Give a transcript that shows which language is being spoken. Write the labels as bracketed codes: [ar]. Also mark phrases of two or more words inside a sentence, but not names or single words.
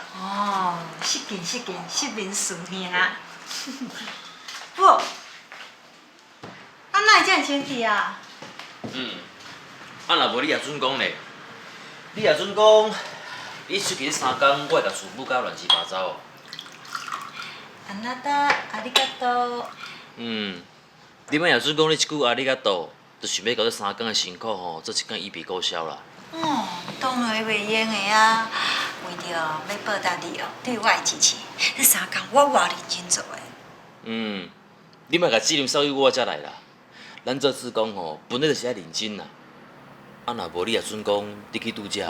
[nan] 哦，失敬，失明顺兄。不，啊哪会遮尔清气啊？啊若无你也准讲咧，你也准讲，你出去3工，我会甲厝母搞乱七八糟哦。 [ja] あなたありがとう。 [nan] 你莫也准讲你一句阿里嘎多，就想要甲这3工的辛苦吼，做一工一笔勾销啦。哦，当然袂用的啊，为着要报答你哦，对我的支持，迄3工我偌认真做的。你莫甲责任扫于我遮来啦。咱做志工吼，本来就是爱认真啦。啊，若无你也准讲你去度假。